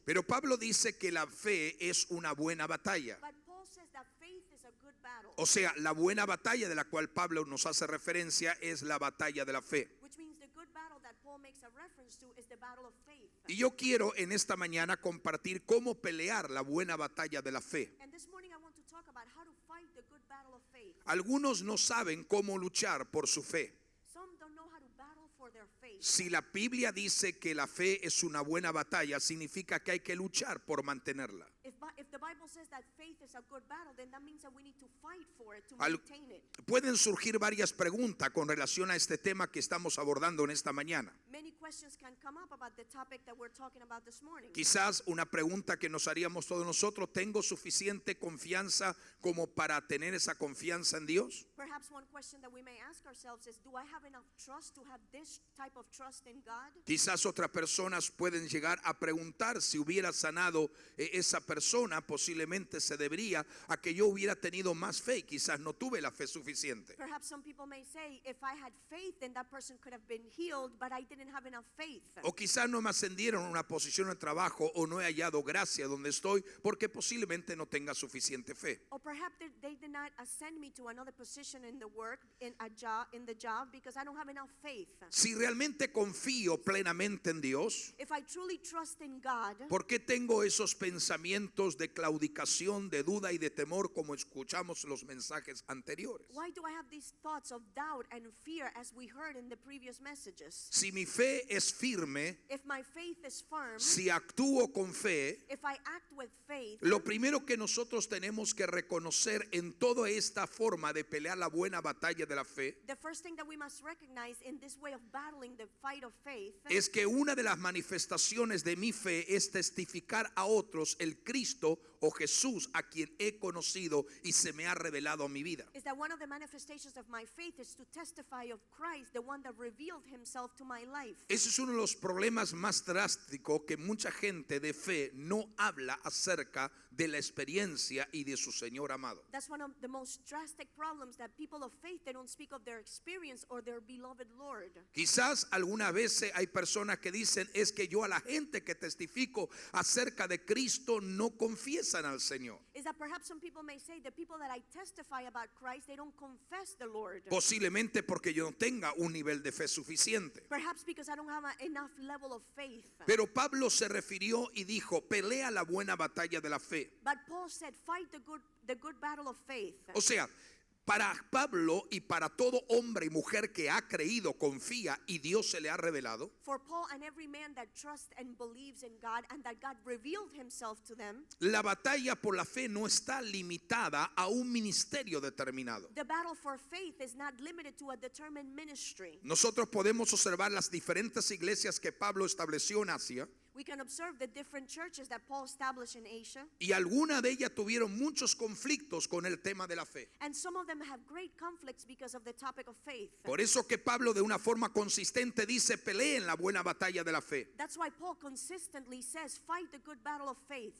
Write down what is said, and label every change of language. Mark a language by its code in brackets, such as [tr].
[es] Pero Pablo dice que la fe es una buena batalla. [en] But Paul says that faith is a good battle. [es] O sea, la buena batalla de la cual Pablo nos hace referencia es la batalla de la fe. [en] Which means the good battle that Paul makes a reference to is the battle of faith. [es] Y yo quiero en esta mañana compartir cómo pelear la buena batalla de la fe. [en] And this morning I want to talk about how to fight the good battle of faith. [es] Algunos no saben cómo luchar por su fe. [en] Some don't know how to battle for their faith. [es] Si la Biblia dice que la fe es una buena batalla, significa que hay que luchar por mantenerla. [en] If the Bible says that faith is a good battle, then that means that we need to fight for it, to Al- maintain it. [es] Pueden surgir varias preguntas con relación a este tema que estamos abordando en esta mañana. [en] Many questions can come up about the topic that we're talking about this morning. [es] Quizás una pregunta que nos haríamos todos nosotros, ¿tengo suficiente confianza como para tener esa confianza en Dios? [en] Perhaps one question that we may ask ourselves is, do I have enough trust to have this type of trust in God? [es] Quizás otras personas pueden llegar a preguntar si hubiera sanado esa persona, posiblemente se debería a que yo hubiera tenido más fe y quizás no tuve la fe suficiente. [en] Perhaps some people may say, if I had faith, then that person could have been healed, but I didn't have enough faith. [es] O quizás no me ascendieron a una posición de trabajo o no he hallado gracia donde estoy porque posiblemente no tenga suficiente fe. [en] Or perhaps they did not ascend me to another position in the work, in the job, because I don't have enough faith. [es] Si realmente confío plenamente en Dios, [en] If I truly trust in God, [es] ¿por qué tengo esos pensamientos de claudicación claudicación, de duda y de temor, como escuchamos los mensajes anteriores? [en] Why do I have these thoughts of doubt and fear as we heard in the previous messages? [es] Si mi fe es firme, [en] If my faith is firm, [es] si actúo con fe, [en] if I act with faith, [es] lo primero que nosotros tenemos que reconocer en toda esta forma de pelear la buena batalla de la fe [en] the first thing that we must recognize in this way of battling the fight of faith [es] es que una de las manifestaciones de mi fe es testificar a otros el Cristo o Jesús a quien he conocido y se me ha revelado a mi vida. [en] is that one of the manifestations of my faith is to testify of Christ, the one that revealed himself to my life. [es] Ese es uno de los problemas más drásticos, que mucha gente de fe no habla acerca de la experiencia y de su Señor amado. [en] That's one of the most drastic problems, that people of faith, they don't speak of their experience or their beloved Lord. [es] Quizás algunas veces hay personas que dicen, es que yo a la gente que testifico acerca de Cristo no confiesan al Señor. [en] Is that perhaps some people may say the people that I testify about Christ, they don't confess the Lord. [es] Posiblemente porque yo no tenga un nivel de fe suficiente. [en] Perhaps because I don't have enough level of faith. [es] Pero Pablo se refirió y dijo, pelea la buena batalla de la fe. [en] But Paul said, fight the good battle of faith. [es] O sea, para Pablo y para todo hombre y mujer que ha creído, confía y Dios se le ha revelado, [en] For Paul and every man that trusts and believes in God and that God revealed himself to them, [es] la batalla por la fe no está limitada a un ministerio determinado. [en] the battle for faith is not limited to a determined ministry. [es] Nosotros podemos observar las diferentes iglesias que Pablo estableció en Asia, [en] We can observe the different churches that Paul established in Asia, [es] y algunas de ellas tuvieron muchos conflictos con el tema de la fe. [en] and some of them have great conflicts because of the topic of faith. [es] Por eso que Pablo de una forma consistente dice, peleen la buena batalla de la fe. [en] That's why Paul consistently says, fight the good battle of faith.